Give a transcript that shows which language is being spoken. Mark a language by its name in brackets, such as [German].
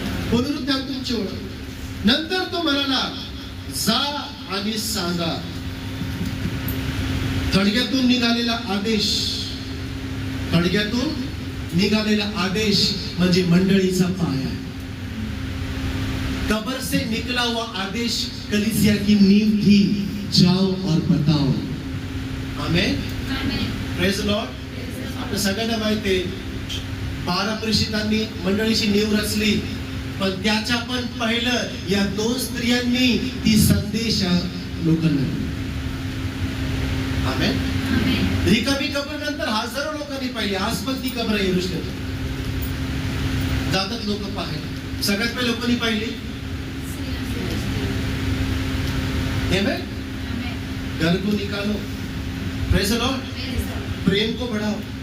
[Marathi] पुनरुत्थान तुमची ओळख. नंतर तो म्हणाला, जा आणि सांगा. थडग्यातून निघालेला आदेश, थडग्यातून निघालेला आदेश म्हणजे मंडळीचा पाया. [Hindi] कब्र से निकला हुआ आदेश कलीसिया की नींव थी. जाओ और बताओ. [Marathi] आमेन. [English] Praise the lord. [Marathi] आपल्या सगळ्यांना माहिती आहे 12 प्रेषितांनी मंडळीची नीव रचली, पण त्याच्या पण पहिलं या 2 स्त्रियांनी ती संदेश लोकांना दिला. आमेन. रिकामी कबर नंतर हजारो लोकांनी पाहिली. आज पण ती कबर आहे यरूशलेमला. जातात लोक पाहायला. सगळ्यात पहिले लोकांनी पाहिली. आमेन. [Hindi] घर को निकालो, [English] praise the lord, [Hindi] प्रेम को बढ़ाओ.